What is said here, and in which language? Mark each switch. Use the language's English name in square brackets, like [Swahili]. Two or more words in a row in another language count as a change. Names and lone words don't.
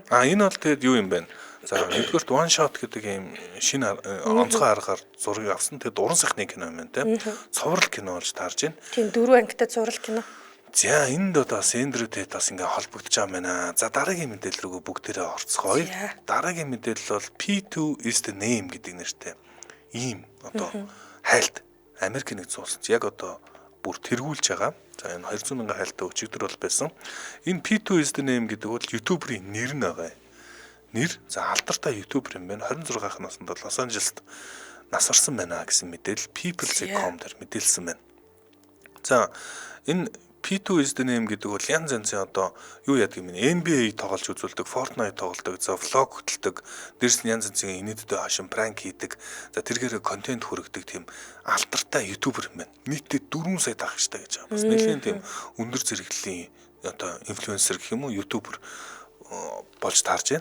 [Mongolian] Энэ бол тэгээд юу юм бэ? За нэгдүгээрт [English] one shot [Mongolian] гэдэг ийм шинэ онцгой аргаар зургийг авсан. Тэгээд уран сайхны кино юм байна те. Цуврал кино болж таарж байна. Тийм 4 ангитай цуврал кино. За энд одоо Эндрю Тейт бас ингээ холбогдож байгаа юм байна. За дараагийн мэдээлэл рүү бүгдээрээ орцгоё. Дараагийн мэдээлэл бол P2 is the name гэдэг нэртэй ийм одоо хайлт Америк нэгдсэн улсад яг одоо бүр тэргүүлж байгаа. За энэ 200 мянган хайлттай өчигдөр бол байсан. Энэ P2 is the name гэдэг бол YouTube-ийн нэр нь байгаа. Нэр за алдартай ютубер юм байна. 26 наснд бол Лос Анжелест нас орсон байна гэсэн мэдээлэл People.com дээр мэдээлсэн байна. За энэ P2 is the name гэдэг бол янз янзын одоо юу яадаг юм бэ? NBA тоглож үзүүлдэг, Fortnite тоглодог, за влог хөтэлдэг, дээрс нь янз янзын инээдтэй хашин пранк хийдэг. За тэргээр контент хүргэдэг тийм алдартай ютубер юм байна. Нийтдээ 4 сая дагагчтай гэж байгаа. Бас нэлээд тийм өндөр зэрэглэлийн одоо инфлюенсер гэх юм уу, ютубер болж таарж байна.